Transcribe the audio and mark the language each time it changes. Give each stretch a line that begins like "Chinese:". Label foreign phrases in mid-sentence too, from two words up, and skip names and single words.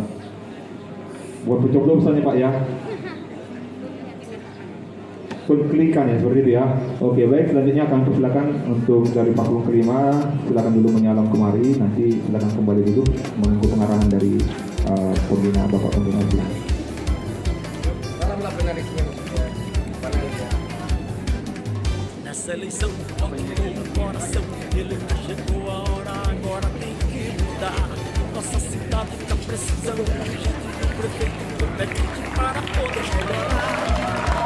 Indonesian: Buat pencoblosan ya Pak ya. Klikkan ya seperti itu ya. Oke, baik, selanjutnya akan persilakan untuk dari paslon kelima, silakan dulu menyalam kemari, nanti silakan kembali duduk menunggu pengarahan dari pembina Bapak Pembina.
Portuguese: Nessa eleição, voto com o coração. Ele chegou a hora, agora tem que mudar. Nossa cidade tá precisando do prefeito competente para poder melhorar.